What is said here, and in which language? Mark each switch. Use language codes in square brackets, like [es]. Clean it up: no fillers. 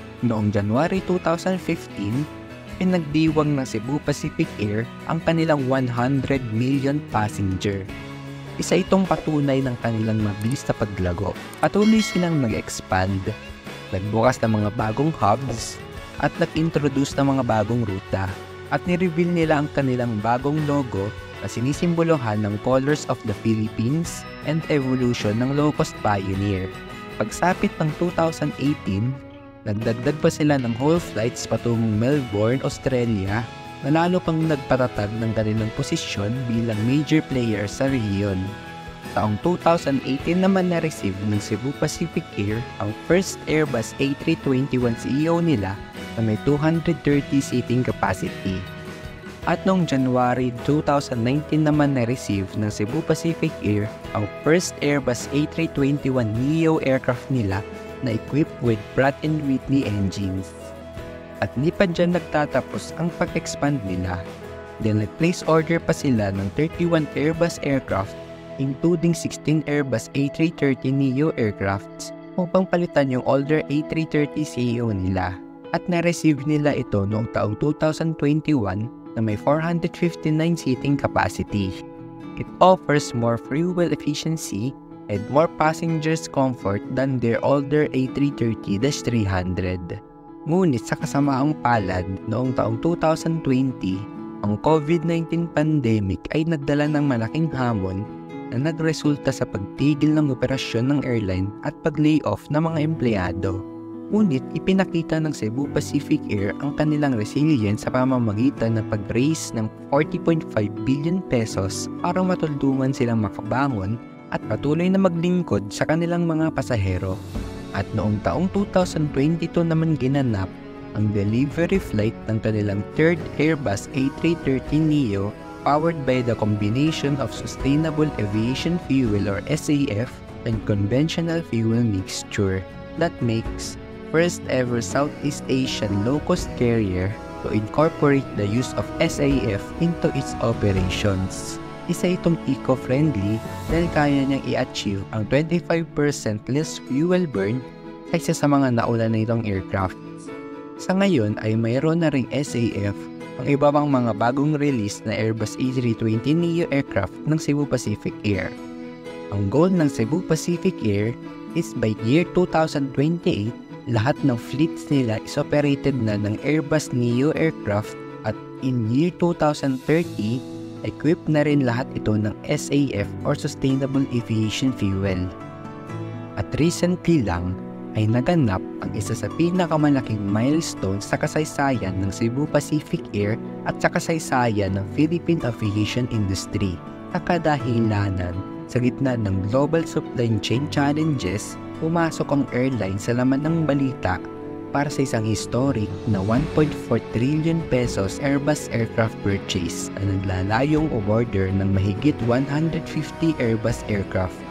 [tl] Noong January 2015, pinagdiwang ng Cebu Pacific Air ang kanilang 100 million passenger. Isa itong patunay ng kanilang mabilis na paglago. Patuloy silang nag-expand, nagbukas ng mga bagong hubs, at nag-introduce ng mga bagong ruta. At ni-reveal nila ang kanilang bagong logo na sinisimbolohan ng [en] Colors of the Philippines and evolution [tl] ng low-cost pioneer. Pagsapit ng 2018, nagdagdag pa sila ng whole flights patungong Melbourne, Australia, na lalo pang nagpatatag ng kanilang posisyon bilang major player sa rehiyon. Taong 2018 naman na-receive ng Cebu Pacific Air ang first Airbus A321ceo nila na may 230 seating capacity. At noong January 2019 naman na-receive ng Cebu Pacific Air ang first Airbus A321neo aircraft nila na [en] equipped with Pratt & Whitney engines. [tl] At di pa dyan nagtatapos ang pag-expand nila. Then nag-place order pa sila ng 31 Airbus aircraft including 16 Airbus A330neo aircrafts upang palitan yung older A330ceo nila. At na-receive nila ito noong taong 2021 na may 459 seating capacity. [en] It offers more fuel efficiency and more passengers comfort than their older A330-300. [tl] Ngunit sa kasamaang palad, noong taong 2020, ang COVID-19 pandemic ay nagdala ng malaking hamon na nagresulta sa pagtigil ng operasyon ng airline at pag-layoff ng mga empleyado. Ngunit ipinakita ng Cebu Pacific Air ang kanilang resilience sa pamamagitan ng pag-raise ng 40.5 billion pesos para matulungan silang makabangon at patuloy na maglingkod sa kanilang mga pasahero. At noong taong 2022 naman ginanap ang delivery flight ng kanilang [en] third Airbus A330neo powered by the combination of Sustainable Aviation Fuel or SAF and conventional fuel mixture that makes first ever Southeast Asian low-cost carrier to incorporate the use of SAF into its operations. [tl] Isa itong eco-friendly dahil kaya niyang i-achieve ang 25% less fuel burn kaysa sa mga nauna na itong aircraft. Sa ngayon ay mayroon na ring SAF ang iba pang mga bagong release na Airbus A320neo aircraft ng Cebu Pacific Air. Ang goal ng Cebu Pacific Air [en] is by year 2028, [tl] lahat ng fleets nila is operated na ng Airbus Neo aircraft at in year 2030, equipped na rin lahat ito ng SAF or Sustainable Aviation Fuel. At recently lang ay naganap ang isa sa pinakamalaking milestone sa kasaysayan ng Cebu Pacific Air at sa kasaysayan ng Philippine aviation industry. Sa kadahilanan Sa gitna ng global supply chain challenges, pumasok ang airline sa laman ng balita para sa isang historic na 1.4 trillion pesos Airbus aircraft purchase na naglalayong umorder ng mahigit 150 Airbus aircraft.